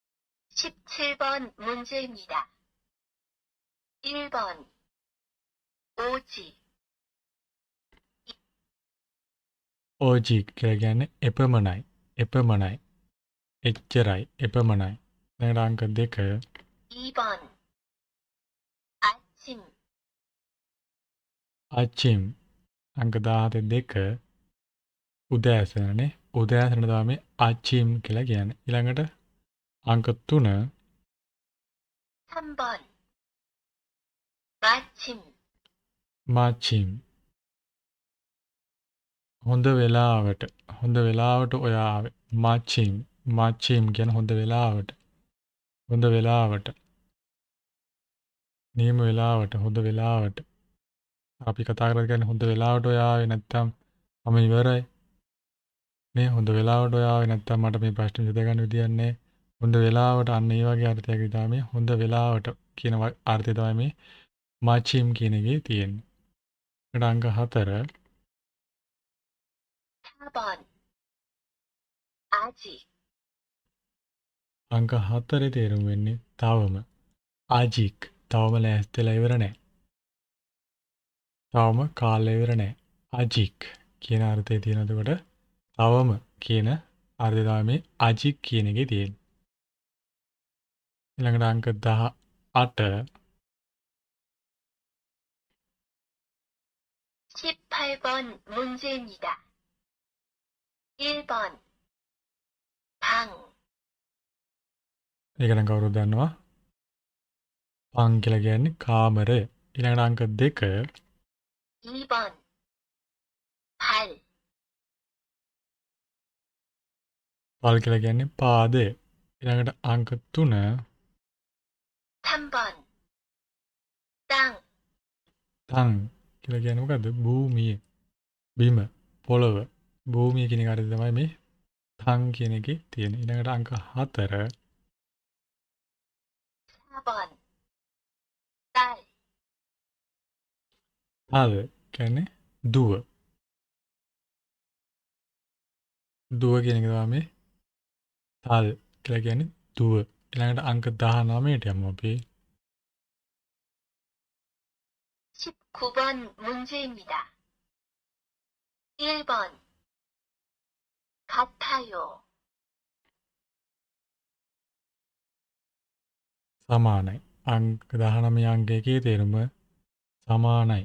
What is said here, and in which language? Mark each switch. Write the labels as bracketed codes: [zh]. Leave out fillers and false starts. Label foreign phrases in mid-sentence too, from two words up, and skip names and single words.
[ko] 17번 문제입니다. 1번 오직, [si] ඕජික් කියලා කියන්නේ එපමණයි. එපමණයි. එච්චරයි. එපමණයි. ඊළඟට අංක 2 [ko] 2번, 아침, [si] අචිම් අංක 17 2 උදෑසනනේ. උදෑසන තමයි අචිම් කියලා කියන්නේ. ඊළඟට අංක 3 [ko] 3번, 마침, [si] මාචිම් හොඳ වෙලාවට. හොඳ වෙලාවට ඔයා ආවේ. මාචිම්. මාචිම් කියන හොඳ වෙලාවට. හොඳ වෙලාවට. නියම වෙලාවට. හොඳ වෙලාවට. අපි කතා කරලා කියන්නේ හොඳ වෙලාවට ඔයා ආවේ නැත්තම් මම ඉවරයි. මේ හොඳ වෙලාවට ඔයා ආවේ නැත්තම් මට මේ ප්‍රශ්නේ විසඳගන්න විදියක් නැහැ. හොඳ වෙලාවට අන්න ඒ වගේ අර්ථයක් තමයි මේ හොඳ වෙලාවට කියන අර්ථය තමයි මේ මාචිම් කියන එකේ තියෙන්නේ. ඊට අංක 4 [ko] 4번, 아직, [si] අංක 4 තේරුම් වෙන්නේ තවම. ආජික් තවම ලෑස්තිලා ඉවර නැහැ. තවම කාලය ඉවර නැහැ. ආජික් කියන අර්ථය තියෙන එතකොට තවම කියන අර්ථය තමයි මේ ආජික් කියන එකේ තියෙන්නේ. ඊළඟට අංක 18 [ko] 18번 문제입니다. 1번, 방, [si] ඒක නම් කවුරුද දන්නවා? පං කියලා කියන්නේ කාමරය. ඊළඟට අංක 2 [ko] 2번, 발, [si] පල් කියලා කියන්නේ පාදය. ඊළඟට අංක 3 [ko] 3번, 땅, [si] තං කියලා කියන්නේ මොකද්ද? භූමිය. බිම, පොළව. භූමිය කියන එක තමයි මේ තං කියන එකේ තියෙන. ඊළඟට අංක 4 [ko] 4번, 딸, [si] තල් කියන්නේ දුව. දුව කියන එක තමයි මේ තල් කියලා කියන්නේ දුව. ඊළඟට අංක 19ට යමු අපි. [ko] 19번 문제입니다. 1번, 같아요. [si] සමානයි. අංක 19 අංකයේ තේරුම සමානයි.